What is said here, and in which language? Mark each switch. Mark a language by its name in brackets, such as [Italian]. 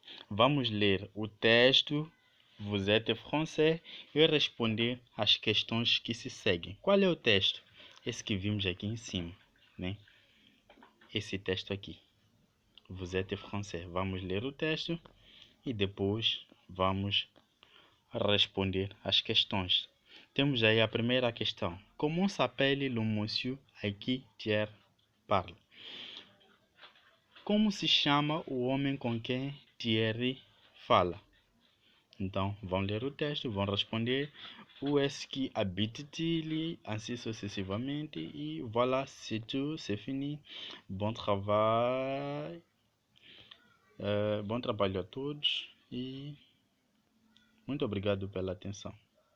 [Portuguese] Vamos ler o texto, [French] vous êtes français, [Portuguese] e responder às questões que se seguem. Qual é o texto? Esse que vimos aqui em cima, né? Esse texto aqui. [French] Vous êtes français. [Portuguese] Vamos ler o texto e depois vamos responder às questões. Temos aí a primeira questão. [French] Comment s'appelle le monsieur à qui Thierry parle? [Portuguese] Como se chama o homem com quem Thierry fala? Então, vão ler o texto, vão responder [French] où est-ce qui habite-t-il, ainsi [Portuguese] sucessivamente. [French] E voilà, c'est tout, c'est fini. [Portuguese] Bom trabalho. Bom trabalho a todos e muito obrigado pela atenção.